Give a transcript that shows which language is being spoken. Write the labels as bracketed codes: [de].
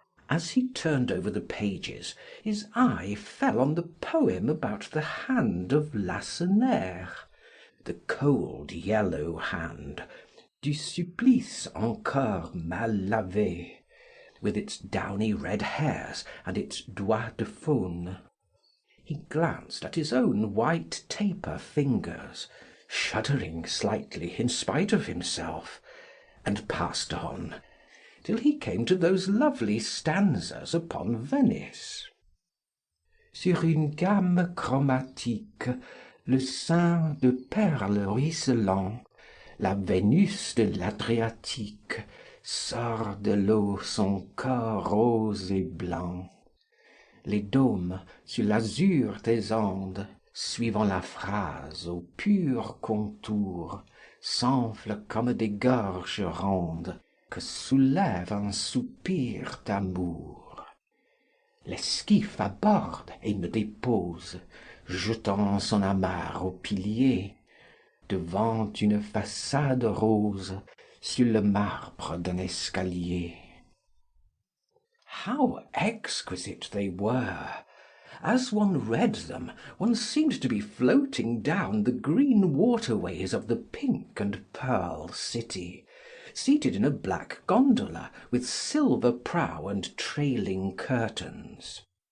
[en] As he turned over the pages, his eye fell on the poem about the hand of Lacenaire, the cold yellow hand, [fr] du supplice encore mal lavé, [en] with its downy red hairs and its [fr] doigts de faune. [en] He glanced at his own white taper fingers, shuddering slightly in spite of himself, and passed on, till he came to those lovely stanzas upon Venice. [fr] Sur une gamme chromatique, le sein de perles ruisselant, la Vénus de l'Adriatique sort de l'eau son corps rose et blanc. Les dômes sur l'azur des Andes, suivant la phrase au pur contour, s'enflent comme des gorges rondes que soulève un soupir d'amour. L'esquif aborde et me dépose, jetant son amarre au pilier, devant une façade rose, sur le marbre d'un escalier. [en] How exquisite they were! As one read them, one seemed to be floating down the green waterways of the pink and pearl city, seated in a black gondola with silver prow and trailing curtains.